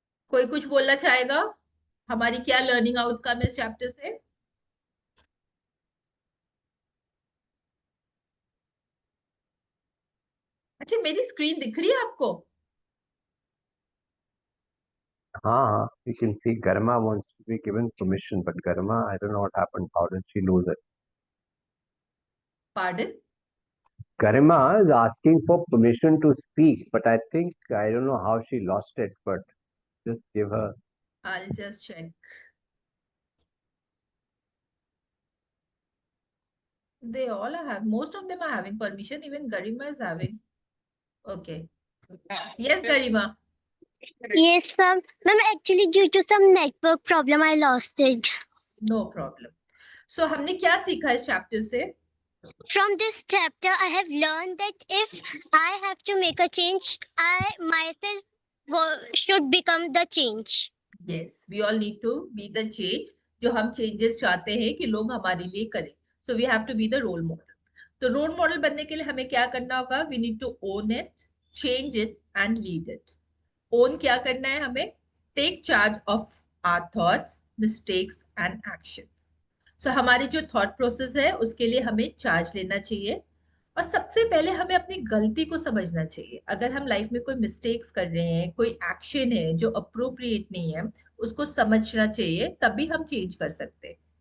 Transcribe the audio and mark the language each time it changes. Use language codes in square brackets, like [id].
[hi] कोई कुछ बोलना चाहेगा? हमारी क्या लर्निंग आउटकम है इस चैप्टर से? अच्छा, मेरी स्क्रीन दिख रही है आपको? [en] हाँ, you can see Garma wants to be given permission, but Garma, I don't know what happened. How did she lose it? Pardon? Garima is asking for permission to speak, but I think, I don't know how she lost it, but just give her. I'll just check. They all have, most of them are having permission, even Garima is having. Okay. Yes, Garima. Yes, ma'am. Ma'am, actually, due to some network problem, I lost it. No problem. [hi] So हमने क्या सीखा इस chapter से? [en] From this chapter, I have learned that if I have to make a change, I myself should become the change. Yes, we all need to be the change [hi] जो हम changes चाहते हैं कि लोग हमारे लिए करें. [en] So we have to be the role model. [hi] तो रोल मॉडल बनने के लिए हमें क्या करना होगा? [en] We need to own it, change it and lead it. [hi] Own क्या करना है हमें? [en] Take charge of our thoughts, mistakes and action. [hi] So हमारी जो thought process है उसके लिए हमें charge लेना चाहिए, और सबसे पहले हमें अपनी गलती को समझना चाहिए। अगर हम लाइफ में कोई मिस्टेक्स कर रहे हैं, कोई एक्शन है जो अप्रोप्रिएट नहीं है, उसको समझना चाहिए, तभी हम चेंज कर सकते हैं।